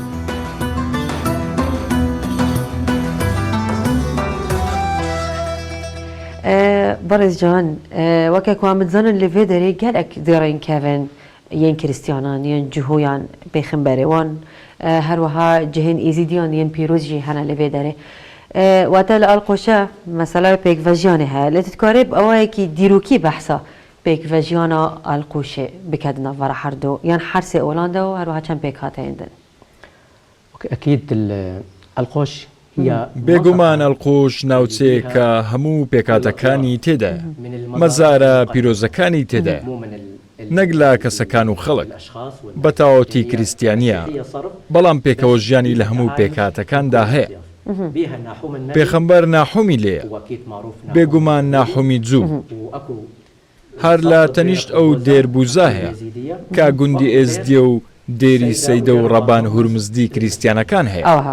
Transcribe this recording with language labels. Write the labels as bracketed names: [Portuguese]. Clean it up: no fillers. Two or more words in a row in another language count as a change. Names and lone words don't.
[Kurdish] Barez Can, weke ku em dizanin li vê derê gelek dêrên kevin yên Kiristyanan yên cihoyan pêxemberê wan herwiha cihên êzîdiyan yên pîroz jî hene li vê derê. Wate li Alqoşe mesela pêkvejiyanê heye. Lê tu dikarî bi awayekî dîrokî behsa pêkvejiyana Alqoşê bike di navbera her du yan her sê olan de û herwiha çend pêk hateyên din. [Arabic] أكيد القوش هي [Central Kurdish] بێگومان ئەڵقۆش ناوچەیەکە هەموو پێکاتەکانی تێدا مەزارە پیرۆزەکانی تێدا نەک لە کەسەکان و خەڵک بەتاوەتی کریسیانیە بەڵام پێکەوە ژیانی لە هەموو پێکاتەکاندا هەیە پێخەمبەر ناحومی لێیە بێگومان ناحومی جوو هەر لە تەنیشت ئەو دێربوزا هەیە کا گوندی ئێزدیە و دێری سەیدە و ڕەبان هورمزدی کریسیانەکان هەیە